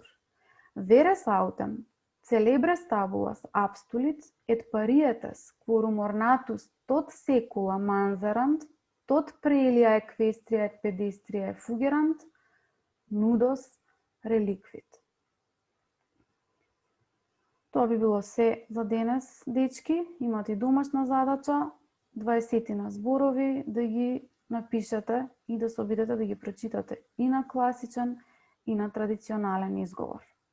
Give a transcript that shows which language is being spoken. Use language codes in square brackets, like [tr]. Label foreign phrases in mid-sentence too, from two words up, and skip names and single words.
[la] Veres autem celebres tabulas abstulit et parietes, quorum ornatus tot saecula manserant, tot praelia equestria et pedestria fugerant, nudos reliquit. [mk] Тоа би било се за денес, дечки. Имате и домашна задача, 20 зборови да ги напишете и да се обидете да ги прочитате и на класичен и на традиционален изговор.